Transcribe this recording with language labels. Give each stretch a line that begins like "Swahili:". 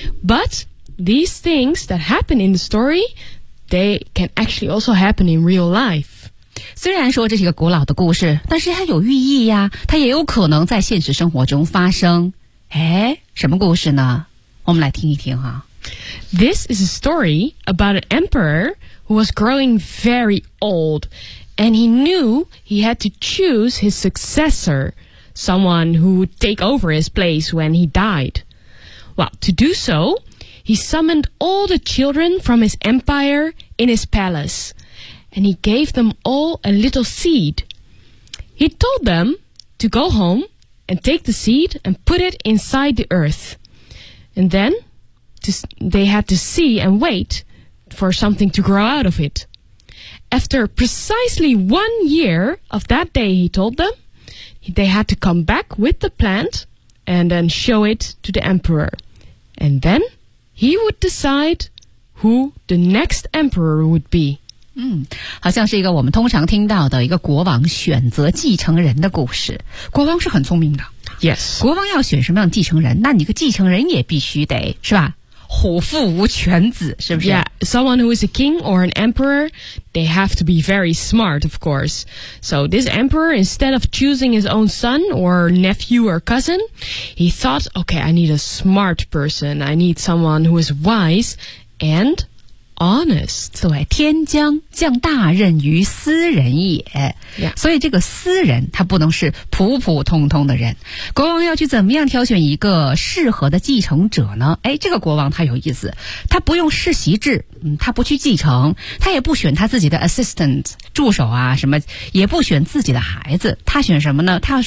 English: But these things that happen in the story, they can actually also happen in real life.
Chinese: 虽然说这是一个古老的故事，但是它有寓意呀，它也有可能在现实生活中发生。哎，什么故事呢？我们来听一听啊。
English: This is a story about an emperor who was growing very old, and he knew he had to choose his successor. Someone who would take over his place when he died. Well, to do so, he summoned all the children from his empire in his palace, and he gave them all a little seed. He told them to go home and take the seed and put it inside the earth. And then they had to see and wait for something to grow out of it. After precisely 1 year of that day, he told them,They had to come back with the plant and then show it to the emperor. And then he would decide who the next emperor would be.
Chinese: 好像是一个我们通常听到的一个国王选择继承人的故事。国王是很聪明的。
English: Yes.
Chinese: 国王要选什么样的继承人，那你个继承人也必须得，是吧？虎父无犬子，是不是？
English: Yeah, someone who is a king or an emperor, they have to be very smart, of course. So this emperor, instead of choosing his own son or nephew or cousin, he thought, okay, I need a smart person. I need someone who is wise and honest.
Chinese: 对，天将降大任于斯人也。
English: Yeah.
Chinese: 所以这个斯人他不能是普普通通的人，国王要去怎么样挑选一个适合的继承者呢？哎，这个国王他有意思，他不用世袭制，他不去继承，他也不选他自己的 assistant 助手啊什么，也不选自己的孩子，他选什么呢？